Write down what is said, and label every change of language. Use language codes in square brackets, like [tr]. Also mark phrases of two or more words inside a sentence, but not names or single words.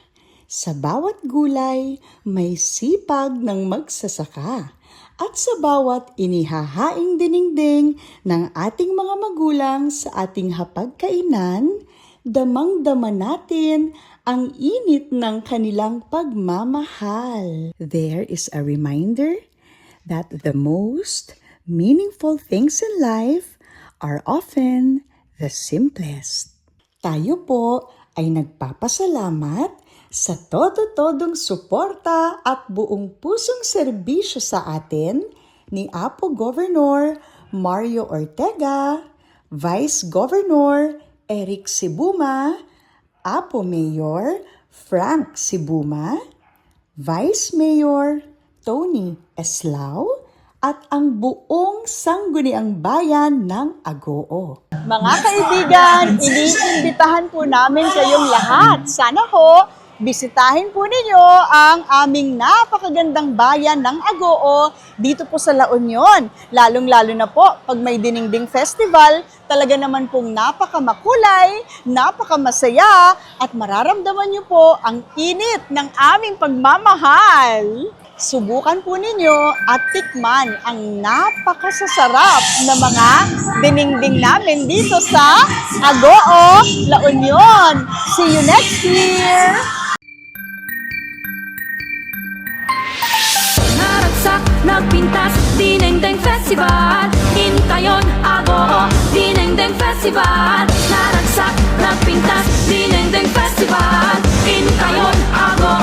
[tl] Sa bawat gulay, may sipag ng magsasaka. At sa bawat inihahaing dinengdeng ng ating mga magulang sa ating hapagkainan, damang-dama natin ang init ng kanilang pagmamahal. [en] There is a reminder that the most meaningful things in life are often the simplest. [tl] Tayo po ay nagpapasalamat sa todo-todong suporta at buong pusong serbisyo sa atin ni Apo Governor Mario Ortega, Vice Governor Eric Sibuma, Apo Mayor Frank Sibuma, Vice Mayor Tony Eslao, at ang buong sangguniang bayan ng Agoo. Mga kaibigan, iniimbitahan po namin kayong lahat. Sana ho, bisitahin po ninyo ang aming napakagandang bayan ng Agoo dito po sa La Union. Lalong-lalo na po pag may Dinengdeng Festival, talaga naman pong napakamakulay, napakamasaya, at mararamdaman nyo po ang init ng aming pagmamahal. Subukan po ninyo at tikman ang napakasasarap na mga dinengdeng namin dito sa Agoo, La Union. [en] See you next year! [ilo] Naragsak, nagpintas, Dinengdeng Festival. Hintayon, Agoo, Dinengdeng Festival. Naragsak, nagpintas, Dinengdeng Festival. Hintayon, Agoo.